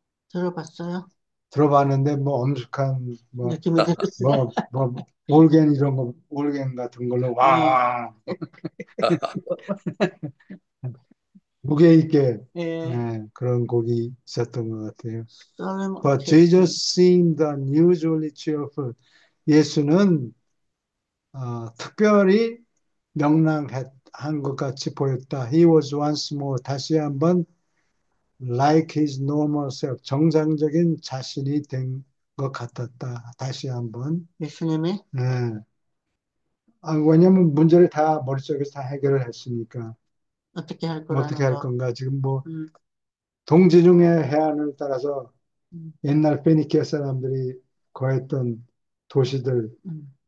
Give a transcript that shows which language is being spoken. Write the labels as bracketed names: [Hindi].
[Korean] 들어봤어요. 들어봤는데 뭐 엄숙한 느낌이 들었어요. 올겐 이런 거 올겐 같은 걸로 어, 와 무게 있게 예. 그런 곡이 있었던 것 같아요. 썰림 [English] But [Korean] 오케스트라. [English] Jesus seemed unusually cheerful. [Korean] 예수는 특별히 명랑한 것 같이 보였다. [English] He was once more [Korean] 다시 한번 [English] like his normal self [Korean] 정상적인 자신이 된 것 같았다. 다시 한번. 예수님이 네. 왜냐면 문제를 다 머릿속에서 다 해결을 했으니까 어떻게 할 어떻게 할 건가 지금 뭐 음, 동지중해 해안을 따라서 음, 옛날 페니키아 사람들이 거했던 도시들 음,